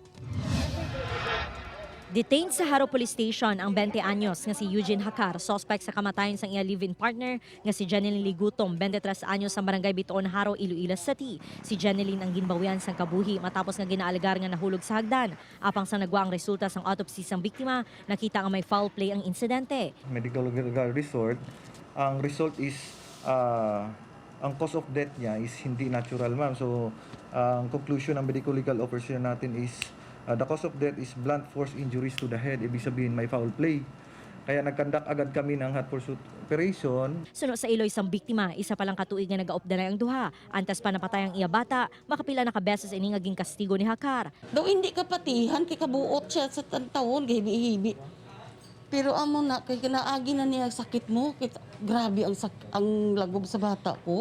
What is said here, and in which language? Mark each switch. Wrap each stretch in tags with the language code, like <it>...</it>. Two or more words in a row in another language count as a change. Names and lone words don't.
<hil>Detained sa Haro Police Station ang 20 anyos nga si Eugene Hakar, suspect sa kamatayon sa iya</hil> <en>live-in partner</en> <hil>nga si Jeneline Ligutom, 23 anyos sa barangay Bitoon, Haro, Iloilo City. Si Jeneline ang ginbawian sang kabuhi matapos nga ginaalegar nga nahulog sa hagdan. Apang sa nagwa ang resulta sang autopsy sang biktima, nakita nga may</hil> <en>foul play</en> <hil>ang insidente.</hil> <en>Medical result, ang result is ang cause of death niya is</en> <tl>hindi natural,</tl> <en>ma'am. So ang conclusion ng medical legal officer natin is the cause of death is blunt force injuries to the head.</en> <tl>Ibig sabihin may</tl> <en>foul play.</en> <tl>Kaya nagkandak agad kami ng</tl> <en>hot pursuit operation.</en> <hil>Suno sa iloy sang biktima, isa palang katuig nga nagaopdanay ang duha. Antas pa napatay ang iya bata, makapila na kabeses ini ngaging kastigo ni Hakar. Daw hindi ka patihan, kay kabuot siya sa tantawon, hibi-hibi. Pero amo na, kay kinaagi na niya sakit mo, kay, grabe ang lagob sa bata ko.</hil>